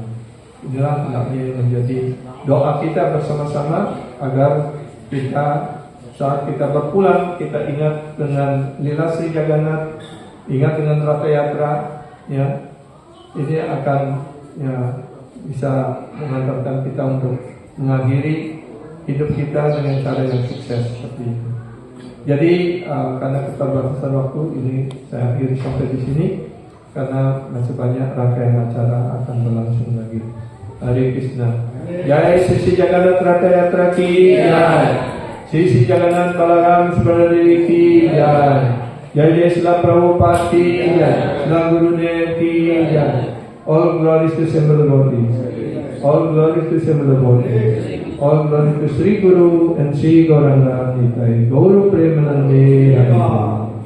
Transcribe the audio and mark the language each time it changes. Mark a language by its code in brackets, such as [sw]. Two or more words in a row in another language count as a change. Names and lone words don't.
[id] Inilah hendaknya menjadi doa kita bersama-sama agar kita saat kita berpulang kita ingat dengan lila Sri Jagannath, ingat dengan Ratha Yatra, ya ini akan ya bisa mengantarkan kita untuk mengakhiri hidup kita dengan cara yang sukses seperti itu. Jadi karena keterbatasan waktu ini saya akhiri sampai di sini karena masih banyak rangkaian acara akan berlangsung lagi. [sa] हरे कृष्ण. [hi] जय श्री जगन्नाथ रथ यात्रा की जय. श्री जगन्नाथ बलराम सुभद्री की जय. जय श्रील प्रभुपाद की जय. श्रील गुरुदेव की जय. [en] All glories to Semble Body. All glories to Semble Body. All glories to Sri Guru and Sri Gauranga Nitai. [bn] গৌরু প্রেমানন্দে হরে.